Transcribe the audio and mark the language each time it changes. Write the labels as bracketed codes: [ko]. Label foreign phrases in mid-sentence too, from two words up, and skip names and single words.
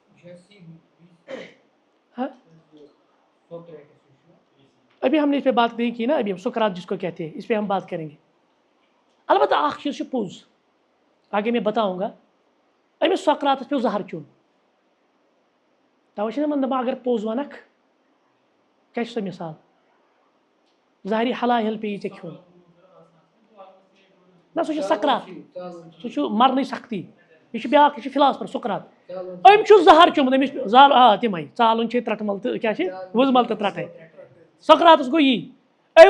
[ur] ابھی ہم نے اس پہ بات نہیں کی نا ابھی سقراط جس کو کہتے ہیں اس پہ ہم بات کریں گے البتہ [ks] اکھ چیز چھُ پوٚز [ur] آگے میں بتاؤں گا [ks] أمِس سقراطس پیوٚو زہر چیوٚن تَوَے چھِنہ یِمن دَپان اگر پوٚز وَنکھ کیٛاہ چھِ سۄ مِثال زہرِ حلال پیٚیی ژےٚ کھیوٚن نہ سُہ چھُ سقراط سُہ چھُ مرنٕچ سختی یہِ چھُ بیٛاکھ یہِ چھُ فِلاسفر سقراط أمۍ چھُ زہر چوٚمُت أمِس زال تِمے ژالُن چھِ ترٛٹہٕ مل تہٕ کیٛاہ چھِ وٕزمل تہٕ ترٛٹَے سقراطس گوٚو یی أمۍ